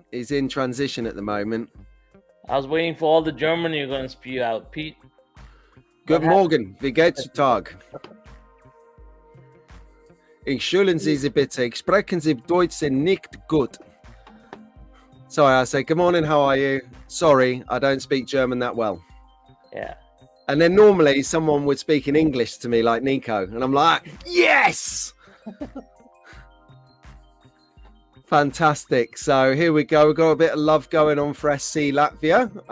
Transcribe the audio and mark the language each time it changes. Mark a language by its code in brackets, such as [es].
[en] He's in transition at the moment. I was waiting for all the German you're going to spew out, Pete. Good [de] morgen, wie geht's zu Tag? Entschuldigen Sie bitte, sprechen Sie Deutsch nicht gut. [en] Sorry, I say, good morning, how are you? Sorry, I don't speak German that well. Yeah. And then normally someone would speak in English to me like Nico. And I'm like, yes! Fantastic. So here we go. We've got a bit of love going on for SC Latvia.